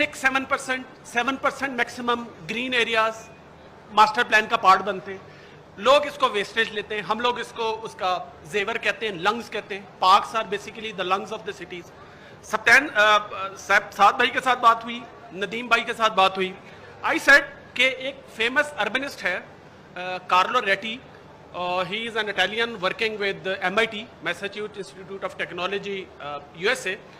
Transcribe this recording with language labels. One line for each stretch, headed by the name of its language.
Urdu: 7% maximum green areas master plan کا part بنتے ہیں. لوگ اس کو ویسٹیج لیتے ہیں, ہم لوگ اس کو اس کا زیور کہتے ہیں, لنگز کہتے ہیں.
English: Parks are basically the lungs of the cities.
Urdu: سعد بھائی کے ساتھ بات ہوئی, ندیم بھائی کے ساتھ بات ہوئی.
English: I said
Urdu: کہ ایک فیمس اربنسٹ ہے
English: Carlo Ratti, he is an Italian working with MIT, Massachusetts Institute of Technology USA.